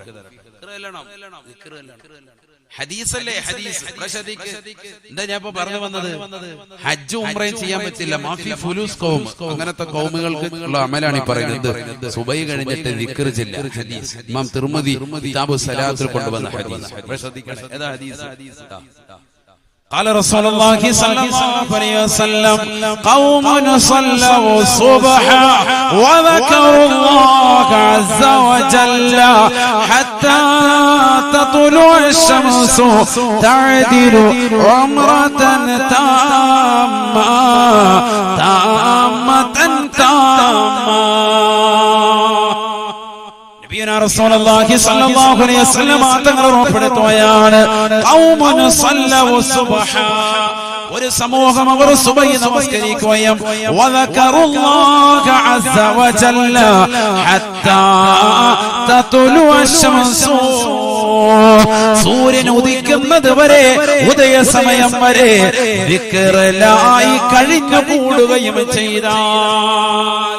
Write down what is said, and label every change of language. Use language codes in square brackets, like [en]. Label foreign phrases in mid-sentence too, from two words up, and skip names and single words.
[ml] ഹദീസല്ലേ ഹദീസ്. എന്താ ഞാൻ ഇപ്പൊ പറഞ്ഞു വന്നത്? ഹജ്ജ് ഉംറയും ചെയ്യാൻ പറ്റില്ല. [ar] مافي فلوس قوم, [ml] അങ്ങനത്തെ ഖൗമുകൾക്ക് ഉള്ള അമലാണ് ഈ പറയുന്നത്. സുബൈ കഴിഞ്ഞിട്ട് ദിക്ർ ചെല്ല. ഹദീസ് ഇമാം തിർമിദി കിതാബു സലാത്തിൽ കൊണ്ടുവന്ന ഹദീസ്. ഏതാ ഹദീസ്? [ar] قال رسول الله صلى الله عليه وسلم قوم صلوا الصبح وذكروا الله عز وجل حتى تطلع الشمس تعدل عمرة تامة نبينا رسول الله صلى الله عليه وسلم തങ്ങൾ ഉറപ്പെടുത്തുകയാണ് قوم صلوا الصبح, ഒരു സമൂഹം അവർ സുബഹി നമസ്കരിക്കുകയും وذكروا الله عز وجل حتى تطلع الشمس, സൂര്യൻ ഉദിക്കുന്നത് വരെ ഉദയസമയം വരെ ദിക്റിലായി കഴിഞ്ഞു കൂടുകയും ചെയ്താൽ.